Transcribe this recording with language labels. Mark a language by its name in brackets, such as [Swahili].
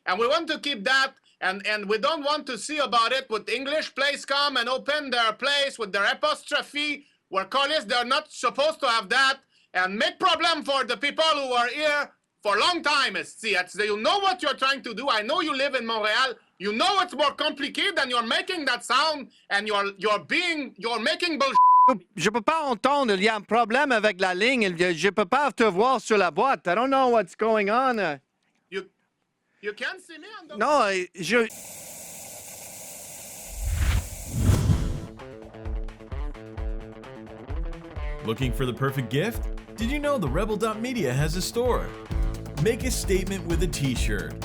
[English] And we want to keep that. And we don't want to see about it with English place come and open their place with their apostrophe, where college, they're not supposed to have that, and make problem for the people who are here for a long time. See, you know what you're trying to do. I know you live in Montreal. You know it's more complicated, and you're making that sound, and you're making bullshit. [French] Je peux pas entendre. Il y a un problème avec la ligne. Je peux pas te voir sur la boîte. [English] I don't know what's going on. You can't see me on the... No, je... Looking for the perfect gift? Did you know the Rebel.media has a store? Make a statement with a t-shirt.